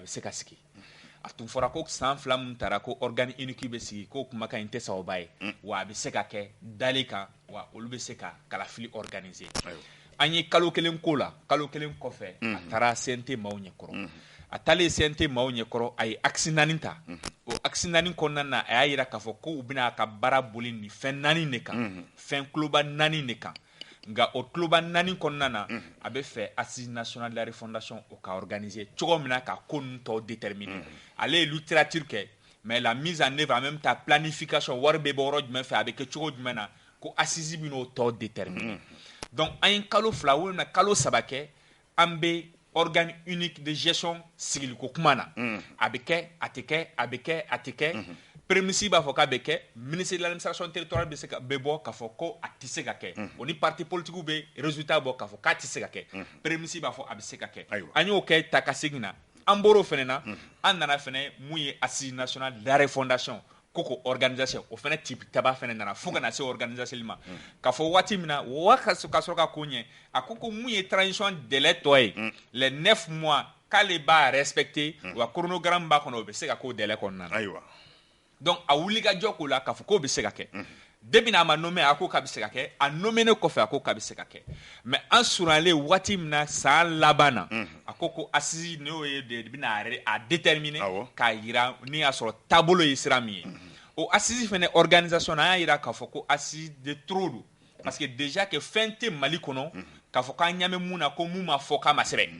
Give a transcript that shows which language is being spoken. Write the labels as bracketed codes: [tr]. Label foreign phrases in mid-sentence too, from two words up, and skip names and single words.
[bm] se ka sigi a tun fɔra ko san 2 min taara ko [fr] organe unique [bm] bɛ sigi ko kumakan in tɛ sababa ye wa a bɛ se ka kɛ dalen kan wa olu bɛ se ka kalafili organiser an ye kalo kelen k'o la kalo kelen kɔfɛ a taara CNT maaw ɲɛkɔrɔ a taalen CNT maaw ɲɛkɔrɔ a ye axe 4 ta o axe 4 kɔnɔna na a y'a yira k'a fɔ ko u bɛna a ka baara boli nin fɛn 4 de kan fɛn kuloba 4 de kan nka o kuloba 4 kɔnɔna na a bɛ fɛ [fr] assise nationale de la refondation [bm] o ka organiser cogo min na ka ko ninnu tɔw déterminer ale ye littérature kɛ [fr] mais la mise en œuvre en même temps planification [bm] wari bɛ bɔ yɔrɔ jumɛn fɛ a bɛ kɛ cogo jumɛn na ko assise bɛ n'o tɔw déterminer donc an ye kalo 2 walima kalo 3 kɛ an bɛ [fr] organe unique de gestion [bm] sigiliko kuma na a bɛ kɛ a tɛ kɛ a bɛ kɛ a tɛ kɛ prémisse b'a fɔ k'a bɛ kɛ [fr] ministre de l'administration territoriale [bm] bɛ se ka bɛ bɔ k'a fɔ ko a tɛ se ka kɛ o ni [fr] parti politique [bm] bɛ résultat bɔ k'a fɔ k'a tɛ se ka kɛ prémisse b'a fɔ a bɛ se ka kɛ an y'o kɛ ta ka segin na an bɔr'o fɛnɛ na an nana fɛnɛ mun ye [fr] assise nationale de la refondation [bm] ko organisation o fɛnɛ type taba fɛnɛ nana fo kana se organisation ma k'a fɔ waati min na ka sɔrɔ ka ko ɲɛ a ko mun ye [fr] transition délai [bm] tɔ ye [fr] les 9 mois [bm] k'ale b'a respecter wa chronogramme b'a kɔnɔ o bɛ se ka k'o délai kɔnɔna na donc a wuli ka jɔ k'o la k'a fɔ k'o bɛ se ka kɛ depuis n'a ma nommé a ko k'a bɛ se ka kɛ a nommé kɔfɛ a ko k'a bɛ se ka kɛ mais an surunyalen waati min na san laban na a ko assise n'o ye de bɛna a déterminer k'a yira ni y'a sɔrɔ taabolo ye sira min ye o assise fɛnɛ organisation na an y'a yira k'a fɔ ko [fr] assise de trop [bm] don [fr] parce que déjà que [bm] fɛn tɛ Mali kɔnɔ k'a fɔ k'an ɲamɛ mun na ko mun ma fɔ k'a ma sɛbɛn